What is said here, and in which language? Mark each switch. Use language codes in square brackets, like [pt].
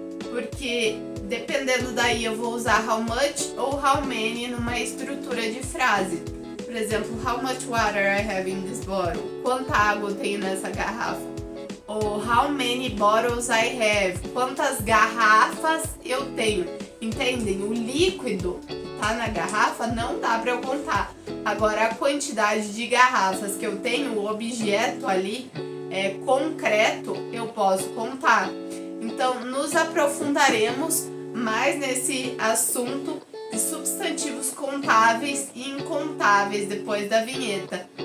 [pt] Porque dependendo daí eu vou usar [en] how much [pt] ou [en] how many [pt] numa estrutura de frase. Por exemplo, [en] how much water I have in this bottle? [pt] Quanta água eu tenho nessa garrafa? Ou [en] how many bottles I have? [pt] Quantas garrafas eu tenho? Entendem? O líquido que tá na garrafa não dá para eu contar. Agora, a quantidade de garrafas que eu tenho, o objeto ali concreto, eu posso contar. Então, nos aprofundaremos mais nesse assunto de substantivos contáveis e incontáveis depois da vinheta.